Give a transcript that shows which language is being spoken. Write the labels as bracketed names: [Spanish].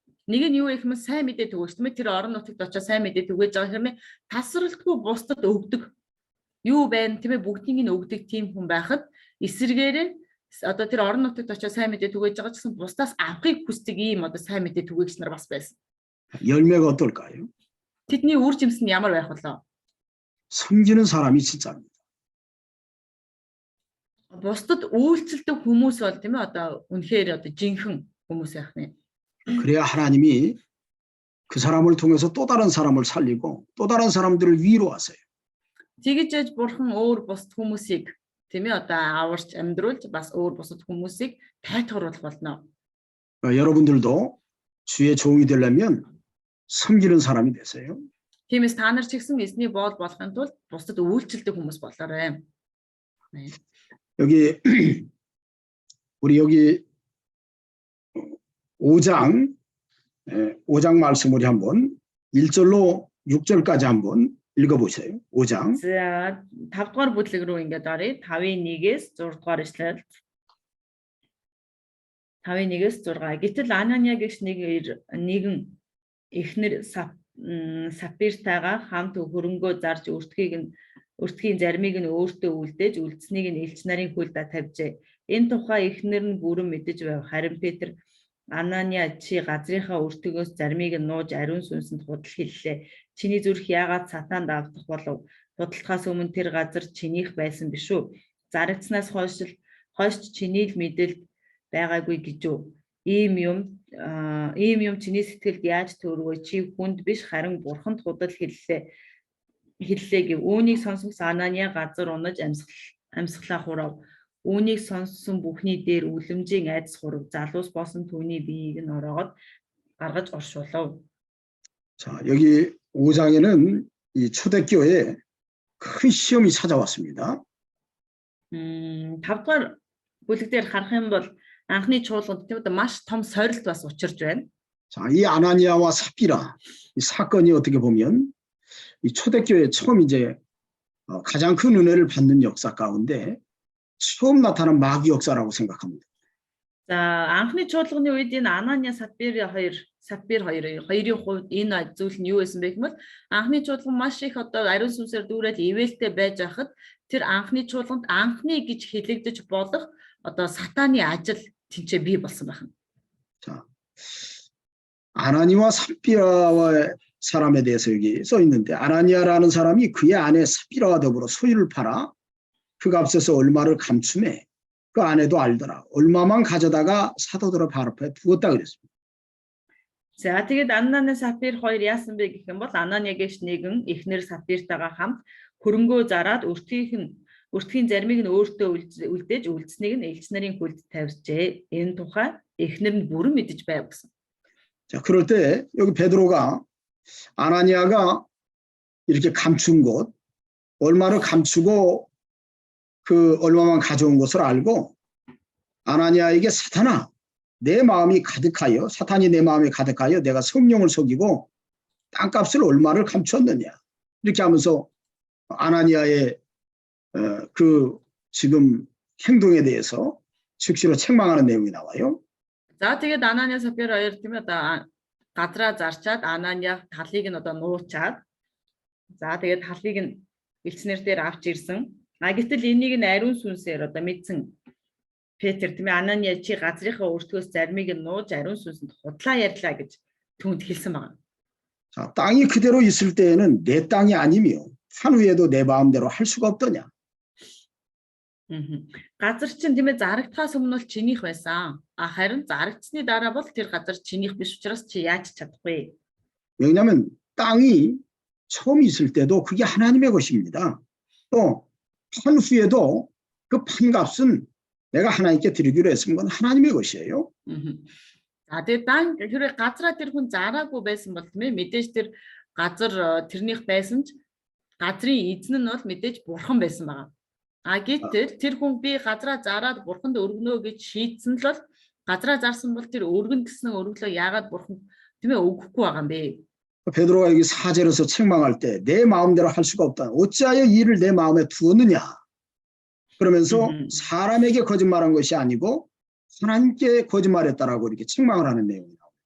[Mongolian] Нэг нь юу гэх юм сайн мэдээ түгээж тийм ээ тэр орон нутагт очиж сайн мэдээ түгээж байгаа хэрнээ тасралтгүй бусдад өгдөг. Юу байна тийм ээ бүгдийг нь өгдөг тийм хүн байхад эсэргээрээ одоо тэр орон нутагт очиж сайн мэдээ түгээж байгаа ч гэсэн бусдаас авахыг хүсдэг ийм одоо сайн мэдээ түгээгч нар бас байсан. [Korean] 열매가 어떨까요? [Mongolian] Тэдний үр жимс нь ямар байх вэ? [Korean] 섬기는 사람이 진짜입니다. [Mongolian] Бусдад үйлчлдэг хүмүүс бол тийм ээ одоо үнэхээр одоо жинхэнэ хүмүүс байх нэ. [Korean] 그래야 하나님이 그 사람을 통해서 또 다른 사람을 살리고 또 다른 사람들을 위로하세요. [Mongolian] Тэгэж яж бурхан өөр бусд хүмүүсийг тийм ээ одоо аварч амьдруулж бас өөр бусд хүмүүсийг тайтгаруулах болно. [Korean] 여러분들도 주의 종이 되려면 섬기는 사람이 되세요. [Mongolian] Тиймээс та нар ч гэсэн эзний боол болохын тулд бусдад үйлчлдэг хүмүүс болоорой. [Korean] 여기 우리 여기 5장 말씀 우리 한번 1절로 6절까지 한번 읽어보세요. 5장. [Mongolian] За 5 дугаар бүлэг рүү ингээд оръё. 5-ын 1-ээс 6 дугаар ишлэл. 5-ын 1-ээс 6. Гэтэл Анания гэгч нэгэн эхнэр Сапиртайгаа хамт хөрөнгөө зарж өртгийн зармыг нь өөртөө үлдээж үлдсэнийг нь элч нарын хөлд тавьжээ. Энэ тухай эхнэр нь бүрэн мэдэж байв. Харин Петр Анания чи газрынхаа өртгөөс зармыг нь нууж ариун сүнсэнд худал хэллээ. Чиний зүрх яагаад сатаанд автах болов? Худалдахаас өмнө тэр газар чинийх байсан биш үү? Зарагдсанаас хойш чиний л мэдэлд байгаагүй гэж үү? Ийм юм чиний сэтгэлд яаж төрвөө? Чи хүнд биш харин бурханд худал хэллээ гэв. Үүнийг сонсонгос Анания газар унаж амьсгалаа хурав. Үүнийг сонссон бүхний дээр үлэмжийн айдас хурав. Залуус босон түүний биеийг нь ороод гаргаж оршуулав. [Korean] 자, 여기 5장에는 이 초대교회에 큰 시험이 찾아왔습니다. [Mongolian] 5 дугаар бүлэг дээр харах юм бол анхны чуулганд тийм маш том сорилт бас учирж байна. [Korean] 자, 이 아나니아와 삽비라 이 사건이 어떻게 보면 이 초대교회 처음 이제 가장 큰 은혜를 받는 역사 가운데 처음 나타난 마귀 역사라고 생각합니다. [Mongolian] За анхны чуулганы үед энэ Анания Сапир хоёрын хувьд энэ зүйл нь юу байсан бэ гэвэл анхны чуулган маш их одоо ариун сүнсээр дүүрэл ивэлтэй байж хахад тэр анхны чуулганд анхны гэж хэлэгдэж болох одоо сатааны ажил тэнцээ бий болсон байна. [Korean] 자, 아나니와 삽비라와 사람에 대해서 여기 써 있는데 아나니아라는 사람이 그의 아내 삽비라와 더불어 소유를 팔아 그 값에서 얼마를 감춤해 그 아내도 알더라. 얼마만 가져다가 사도들의 발 앞에 두었다 그랬습니다. [Mongolian] За тэгээд Анания Сапир хоёр яасан бэ гэх юм бол Анания гэж нэгэн эхнэр Сапиртайгаа хамт хөрөнгөө зараад өртгийн зармыг нь өөртөө үлдээж үлдсэнийг нь элч нарын хөлд тавьжээ. Энэ тухай эхнэр нь бүрэн мэдэж байв гэсэн. [Korean] 자, 그럴 때 여기 베드로가 아나니아가 이렇게 감춘 것, 얼마를 감추고 그 얼마만 가져온 것을 알고 아나니아에게 사탄아, 내 마음이 가득하여 사탄이 내 마음에 가득하여 내가 성령을 속이고 땅값을 얼마를 감추었느냐 이렇게 하면서 아나니아의 그 지금 행동에 대해서 즉시로 책망하는 내용이 나와요. [Mongolian] За тэгээд Анания Сапир хоёр тийм ээ одоо газраа зарчаад Анания талыг нь одоо нуучаад за тэгээд талыг нь элчнэр дээр авч ирсэн. Гэтэл энийг нь ариун сүнсээр одоо мэдсэн Петр тийм ээ Анания чи газрынхаа өртгөөс зармыг нь нууж ариун сүнсэнд худлаа ярьлаа гэж түүнд хэлсэн байна. [Korean] 자, 땅이 그대로 있을 때에는 내 땅이 아니며 한 후에도 내 마음대로 할 수가 없더냐. [Mongolian] Газар чинь тийм ээ зарагдахаас өмнө бол чинийх байсан. Харин зарагдсны дараа бол тэр газар чинийх биш учраас чи яаж чадахгүй. [Korean] 왜냐하면 땅이 처음 있을 때도 그게 하나님의 것입니다. 또 판 후에도 그 판값은 내가 하나님께 드리기로 했으면 건 하나님의 것이에요. [Mongolian] За тэгээд хэрэг газраа тэр хүн зараагүй байсан бол тийм ээ мэдээж тэр газар тэрнийх байсан ч газрын эзэн нь бол мэдээж бурхан байсан байгаа. Гэтэл тэр хүн би газраа зараад бурханд өргөнө гэж шийдсэн л бол газраа зарсан бол тэр өргөн гэсэн өргөлөө яагаад бурхан тийм ээ өгөхгүй байгаа юм бэ? [Korean] 베드로가 여기 4절에서 책망할 때 내 마음대로 할 수가 없다. 어찌하여 이를 내 마음에 두었느냐. 그러면서 사람에게 거짓말한 것이 아니고 하나님께 거짓말했다라고 이렇게 책망을 하는 내용이에요.